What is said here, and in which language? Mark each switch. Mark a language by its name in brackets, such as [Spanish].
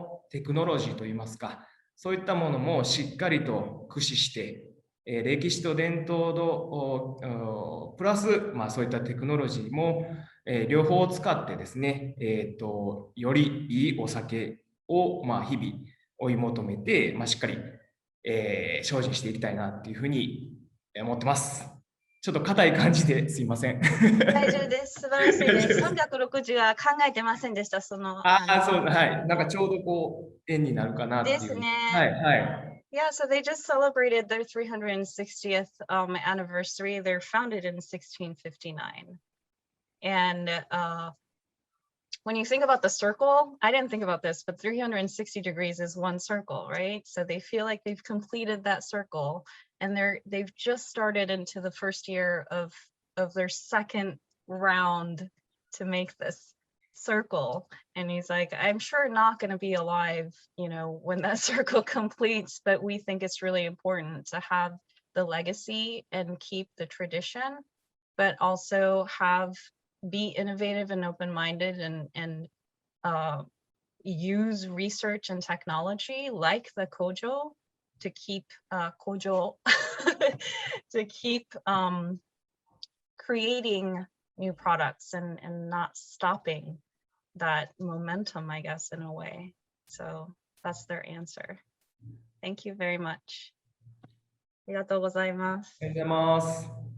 [Japanese] テクノロジーといいますか、そういったものもしっかりと駆使して、歴史と伝統のプラス、そういったテクノロジーも、両方を使ってですね、よりいいお酒を、日々追い求めて、しっかり、精進していきたいなっていうふうに思ってます。ちょっと硬い感じですいません。大丈夫です。素晴らしいです。360は考えてませんでした。そう、はい。なんかちょうどこう円になるかなっていう。ですね。はい。 [English] Yeah, so they just celebrated their 360th anniversary. They're founded in 1659. And when you think about the circle, I didn't think about this, but 360 degrees is one circle, right? So they feel like they've completed that circle, and they've just started into the first year of their second round to make this circle. And he's like, I'm sure not going to be alive, when that circle completes, but we think it's really important to have the legacy and keep the tradition, but also be innovative and open-minded and use research and technology like the Kojo to keep Kojo to keep creating new products and not stopping that momentum, I guess, in a way. So that's their answer. Thank you very much. [Japanese] ありがとうございます。ありがとうございます。